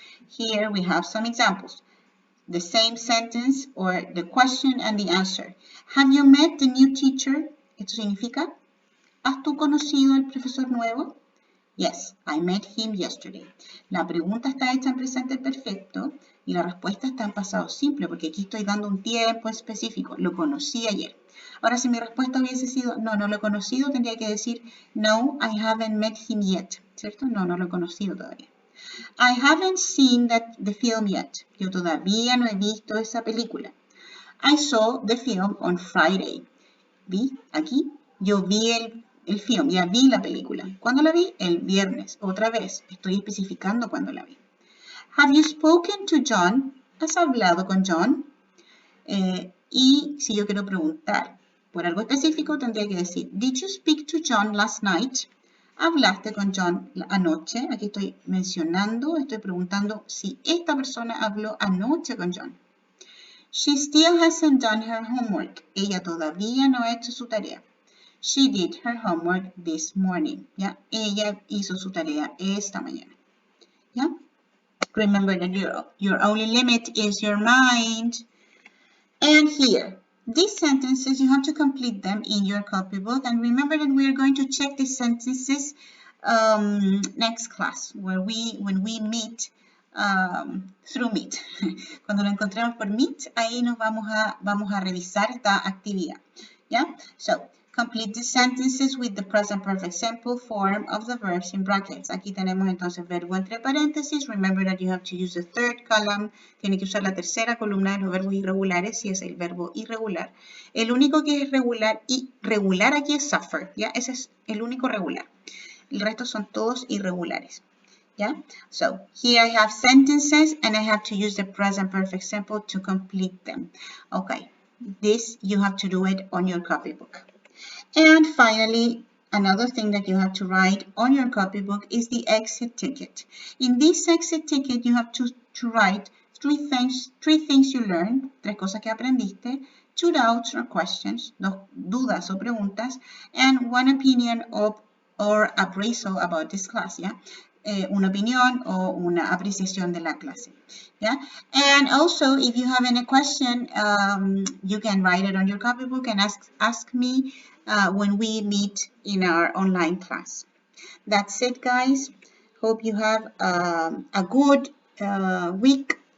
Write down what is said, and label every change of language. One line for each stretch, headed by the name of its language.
English: Here we have some examples. The same sentence or the question and the answer. Have you met the new teacher?
Spanish: Esto significa, ¿has tú conocido al profesor nuevo?
English: Yes, I met him yesterday.
Spanish: La pregunta está hecha en presente perfecto y la respuesta está en pasado simple porque aquí estoy dando un tiempo específico. Lo conocí ayer. Ahora, si mi respuesta hubiese sido no, no lo he conocido, tendría que decir no,
English: I haven't met him yet.
Spanish: ¿Cierto? No, no lo he conocido todavía.
English: I haven't seen the film yet.
Spanish: Yo todavía no he visto esa película.
English: I saw the film on Friday.
Spanish: ¿Vi? Aquí yo vi el film, ya vi la película. ¿Cuándo la vi? El viernes. Otra vez, estoy especificando cuándo la vi.
English: Have you spoken to John?
Spanish: ¿Has hablado con John? Y si yo quiero preguntar por algo específico, tendría que decir,
English: Did you speak to John last night?
Spanish: ¿Hablaste con John anoche? Aquí estoy mencionando, estoy preguntando si esta persona habló anoche con John.
English: She still hasn't done her homework.
Spanish: Ella todavía no ha hecho su tarea.
English: She did her homework this morning.
Spanish: ¿Ya? Ella hizo su tarea esta mañana. ¿Ya?
English: Remember that your only limit is your mind. And here, these sentences, you have to complete them in your copybook. And remember that we are going to check these sentences next class, when we meet through Meet.
Spanish: Cuando lo encontremos por Meet, ahí nos vamos a revisar esta actividad. Yeah? So,
English: Complete the sentences with the present perfect simple form of the verbs in brackets.
Spanish: Aquí tenemos entonces verbo entre paréntesis. Remember that you have to use the third column. Tiene que usar la tercera columna de los verbos irregulares si es el verbo irregular. El único que es regular y regular aquí es suffer, ¿ya? Ese es el único regular. El resto son todos irregulares.
English: Yeah, so here I have sentences and I have to use the present perfect simple to complete them. Okay, this you have to do it on your copybook. And finally, another thing that you have to write on your copybook is the exit ticket. In this exit ticket, you have to write three things you learned,
Spanish: tres cosas que aprendiste,
English: two doubts or questions,
Spanish: dos dudas o preguntas,
English: and one opinion or appraisal about this class, yeah?
Spanish: Una opinión o una apreciación de la clase.
English: Yeah, and also if you have any question, you can write it on your copybook and ask me when we meet in our online class. That's it, guys. Hope you have a good week.